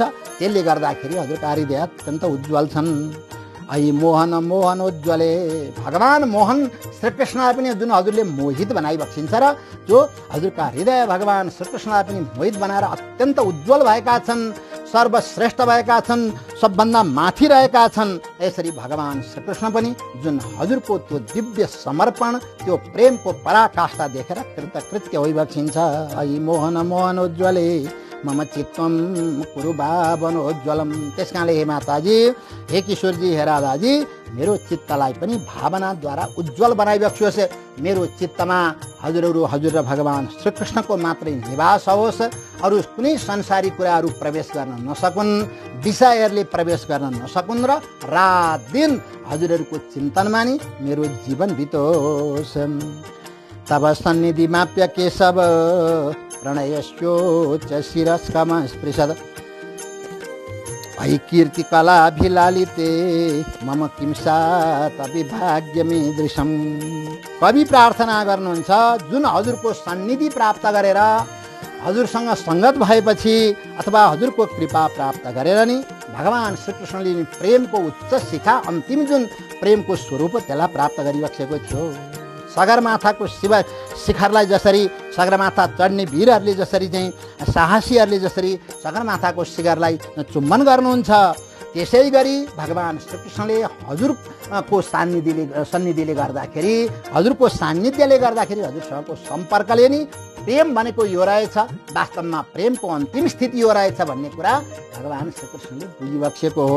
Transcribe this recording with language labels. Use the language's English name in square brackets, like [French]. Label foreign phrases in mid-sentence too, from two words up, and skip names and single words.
[Nepali] त्यसले गर्दाखेरि हजुरका हृदय अत्यन्त उज्जवल छन्। [Sanskrit] ऐ मोहन मोहनोज्वले, [Nepali] भगवान मोहन श्रीकृष्णलाई पनि जुन हजुरले मोहित बनाइबक्सिन्छ र जो हजुरका हृदय भगवान श्रीकृष्णलाई पनि मोहित बनाएर अत्यन्त उज्जवल भएका छन्, सर्वश्रेष्ठ भएका छन्, सबभन्दा माथि रहेका छन्। यसरी भगवान श्रीकृष्ण पनि जुन हजुरको त्यो दिव्य समर्पण, त्यो प्रेमको पराकाष्ठा देखेर कृतकृत्य होइबक्सिन्छ। [Sanskrit] ऐ मोहन मोहनोज्वले मम चित्तम कुरु भावनोज्वलम। [Nepali] त्यस कारणले हे माताजी, हे किशोरजी, हे राधाजी, मेरो चित्तलाई पनि भावनाद्वारा उज्जवल बनाइबक्सियोस्। मेरो चित्तमा हजुर र भगवान श्रीकृष्णको मात्रै निवास होस्, अरू कुनै संसारी कुराहरू प्रवेश गर्न नसकुन्, विषयहरूले प्रवेश गर्न नसकुन् र रात दिन हजुरहरूको चिन्तनमा नि मेरो जीवन बितोस्। [Sanskrit] तब सन्निधि माप्य केशव प्रणयस्योच्च शिरस्कम स्पृशद ऐ कीर्ति कलाभिलालिते मम किं सात् अभिभाग्यमीदृशम्। [Nepali] कवि प्रार्थना गर्नुहुन्छ, जुन हजुरको सन्निधि प्राप्त गरेर हजुरसँग सङ्गत भएपछि अथवा हजुरको कृपा प्राप्त गरेर नि भगवान श्रीकृष्णले प्रेमको उच्च शिखा, अन्तिम जुन प्रेमको स्वरूप त्यसलाई प्राप्त गरिबक्सेको थियो। सगरमाथाको शिखरलाई जसरी सगरमाथा चढ्ने वीरहरूले जसरी चाहिँ साहसीहरूले जसरी सगरमाथाको शिखरलाई चुम्बन गर्नुहुन्छ, त्यसै गरी भगवान श्रीकृष्णले हजुरको सन्निधिले गर्दाखेरि, हजुरको सान्निध्यले गर्दाखेरि हजुरसँगको सम्पर्कले नि प्रेम भनेको यो रहेछ, वास्तवमा प्रेमको अन्तिम स्थिति यो रहेछ भन्ने कुरा भगवान श्रीकृष्णले बुझिबक्सेको हो।